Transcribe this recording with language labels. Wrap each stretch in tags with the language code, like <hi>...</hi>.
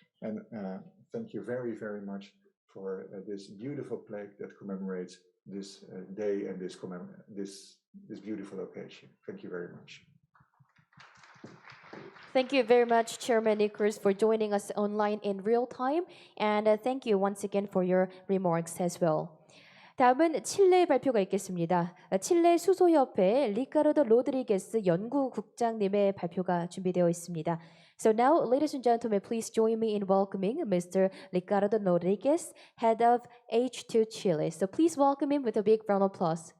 <en>And thank you very, very much for this beautiful plaque that commemorates this day and this beautiful occasion. Thank you very much. Thank you very much, Chairman Nickers, for joining us online in real time. And thank you once again for your remarks as well.</en> <ko>다음은 칠레 발표가 있겠습니다. 칠레 수소협회 리카르도 로드리게스 연구국장님의 발표가 준비되어 있습니다.</ko> <en>So now, ladies and gentlemen, please join me in welcoming Mr. Ricardo Rodriguez, head of H2 Chile. So please welcome him with a big round of applause.</en>